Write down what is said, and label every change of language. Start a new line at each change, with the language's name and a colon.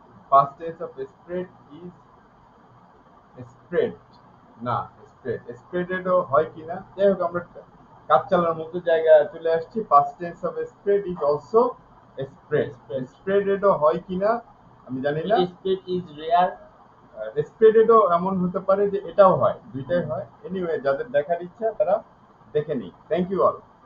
English: Past tense of spread is spread,
Bangla: না spread, spreaded ও হয় কিনা, যাই হোক আমরা কাজ চালানোর মতো জায়গায় চলে আসছি।
English: past tense of spread is also spread,
Bangla: spreaded ও হয় কিনা আমি জানি না।
English: spread is rare,
Bangla: spreaded ও এমন হতে পারে যে এটাও হয়, দুইটাই হয়। এনিওয়ে, যাদের দেখার ইচ্ছা তারা দেখে নিই।
English: Thank you all.